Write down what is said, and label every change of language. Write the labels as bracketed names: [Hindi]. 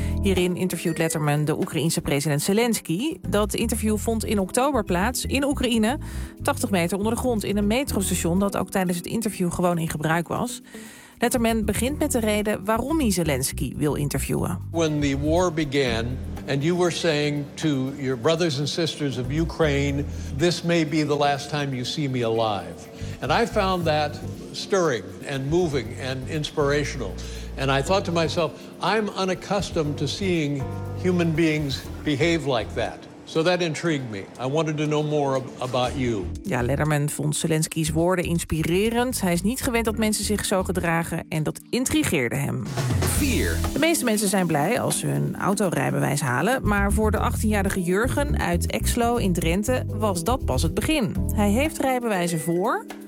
[Dutch] Hierin interviewt Letterman de Oekraïense president Zelensky. Dat interview vond in oktober plaats in Oekraïne, 80 meter onder de grond in een metrostation dat ook tijdens het interview gewoon in gebruik was. Letterman begint met de reden waarom hij Zelensky wil interviewen. [English] When the war began And you were saying to your brothers and sisters of Ukraine, this may be the last time you see me alive. And I found that stirring and moving and inspirational. And I thought to myself, I'm unaccustomed to seeing human beings behave like that. So that intrigued me. I wanted to know more about you. [Dutch] Ja, Letterman vond Zelensky's woorden inspirerend. Hij is niet gewend dat mensen zich zo gedragen en dat intrigeerde hem. 4. De meeste mensen zijn blij als ze hun autorijbewijs halen. Maar voor de 18-jarige Jurgen uit Exlo in Drenthe was dat pas het begin. Hij heeft rijbewijzen voor...